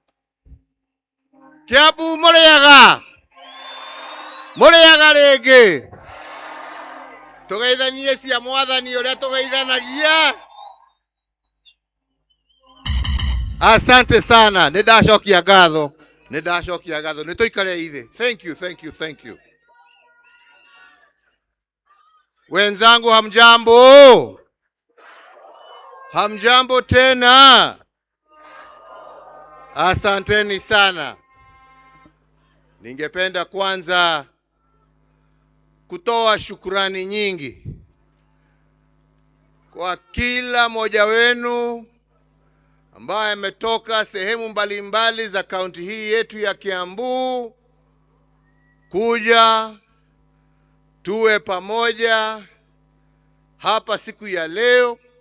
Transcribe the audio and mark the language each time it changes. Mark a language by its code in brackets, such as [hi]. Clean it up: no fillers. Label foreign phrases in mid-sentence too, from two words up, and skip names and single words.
[ki] Kiambu Mureaga rege. Tugeithanie cia mwathani uria tugeithanagia. [sw] Asante sana. [ki] Nindashokia ngatho. Nituikare ithe. [en] Thank you. [sw] Wenzangu hamjambo? Hamjambo tena? Asanteni sana. Ningependa kwanza kutoa shukrani nyingi kwa kila mmoja wenu ambaye ametoka sehemu mbalimbali za kaunti hii yetu ya Kiambu kuja tuwe pamoja hapa siku ya leo.